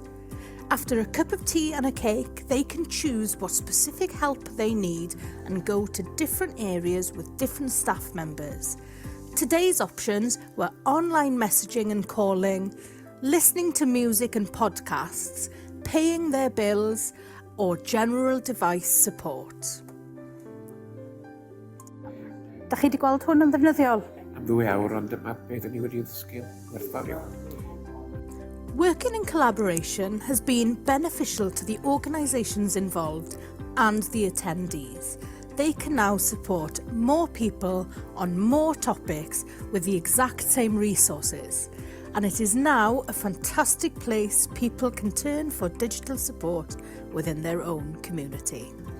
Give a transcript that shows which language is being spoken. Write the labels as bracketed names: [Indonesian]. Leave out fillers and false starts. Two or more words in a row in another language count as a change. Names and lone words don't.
[English] After a cup of tea and a cake, they can choose what specific help they need and go to different areas with different staff members. Today's options were online messaging and calling, listening to music and podcasts, paying their bills, or general device support. [Welsh] Da chi wedi gweld hwn yn ddefnyddiol? Am 2 awr, ond dyma beth ni wedi ddysgu werthfawr iawn. [English] Working in collaboration has been beneficial to the organisations involved and the attendees. They can now support more people on more topics with the exact same resources. and it is now a fantastic place people can turn for digital support within their own community.